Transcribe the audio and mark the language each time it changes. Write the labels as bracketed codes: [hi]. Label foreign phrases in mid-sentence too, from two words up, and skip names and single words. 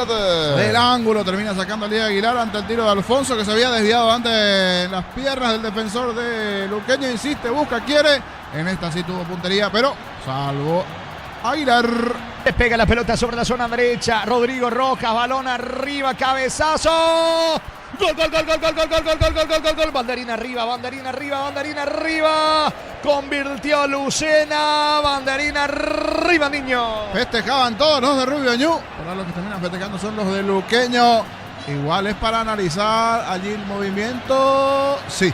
[es] Del ángulo termina sacando a Lía Aguilar ante el tiro de Alfonso, que se había desviado antes en las piernas del defensor de Luqueño. Insiste, busca, quiere. En esta sí tuvo puntería, pero salvó Aguilar. Despega la pelota sobre la zona derecha. Rodrigo Rojas, balón arriba, cabezazo. Gol, gol, gol, gol, gol, gol, gol, gol, gol, gol, gol, gol, gol. Banderina arriba, banderina arriba, banderina arriba. Convirtió Lucena, banderina arriba, niño. Festejaban todos los de Rubio Ñu. Ahora los que terminan festejando son los de Luqueño. Igual es para analizar allí el movimiento. Sí.